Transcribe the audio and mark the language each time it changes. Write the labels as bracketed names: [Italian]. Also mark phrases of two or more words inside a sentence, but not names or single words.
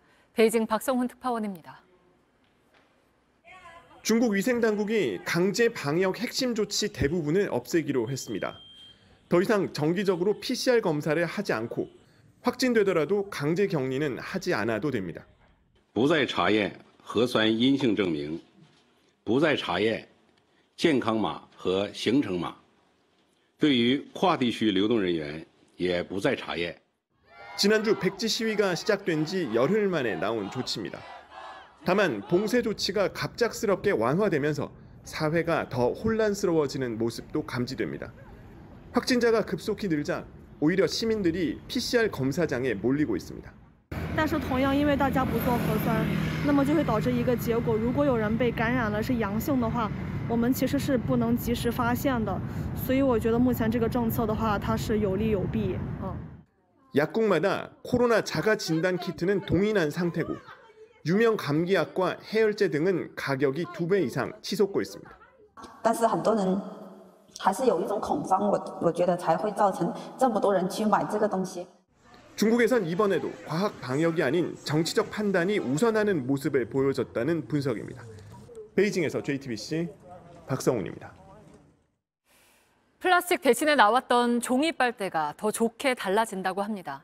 [Korean] 베이징 박성훈 특파원입니다. 중국 위생당국이 강제 방역 핵심 조치 대부분을 없애기로 했습니다. 더 이상 정기적으로 PCR 검사를 하지 않고 확진되더라도 강제 격리는 하지 않아도 됩니다. [Chinese] 不再查验核酸阴性证明，不再查验健康码和行程码，对于跨地区流动人员也不再查验。 [Korean] 지난주 백지 시위가 시작된 지 열흘 만에 나온 조치입니다. 다만 봉쇄 조치가 갑작스럽게 완화되면서 사회가 더 혼란스러워지는 모습도 감지됩니다. 확진자가 급속히 늘자 오히려 시민들이 PCR 검사장에 몰리고 있습니다. [Chinese] 但是同样因为大家不做核酸，那么就会导致一个结果，如果有人被感染了是阳性的话，我们其实是不能及时发现的。所以我觉得目前这个政策的话，它是有利有弊。 [Korean] 약국마다 코로나 자가 진단 키트는 동일한 상태고 유명 감기약과 해열제 등은 가격이 2배 이상 치솟고 있습니다. [Chinese] 但是很多人还是有一种恐慌，我觉得才会造成这么多人去买这个东西。 [Korean] 중국에선 이번에도 과학 방역이 아닌 정치적 판단이 우선하는 모습을 보여줬다는 분석입니다. 베이징에서 JTBC 박성훈입니다. 플라스틱 대신에 나왔던 종이 빨대가 더 좋게 달라진다고 합니다.